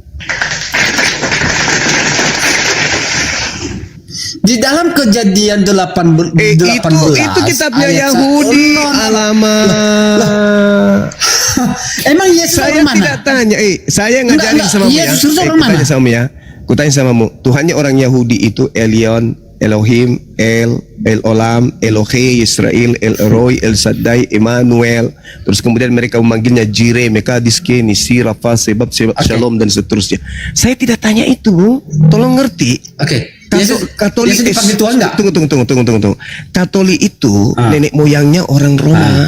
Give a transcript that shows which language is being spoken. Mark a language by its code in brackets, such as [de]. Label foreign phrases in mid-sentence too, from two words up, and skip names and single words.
[id] Di dalam Kejadian 18 Itu kitabnya ayat Yahudi. Alamak. Emang Yesus Saya orang mana? tidak tanya. Saya ngajarin Enggak, sama mu ya. Yesus orang mana? Kutanya sama ya. Kutanya samamu. Tuhannya orang Yahudi itu Elion, Elohim, El Olam, Elohe, Israel, El Eroi, El Shaddai, Emmanuel. Terus kemudian mereka memanggilnya Jireh, Mekadiske, Nisi, Rafa, Sebab, Shalom dan seterusnya. Saya tidak tanya itu, Bu. Tolong ngerti. Oke. Katolik Yesus dipanggil Tuhan enggak? Tunggu. Katolik itu nenek moyangnya orang Roma.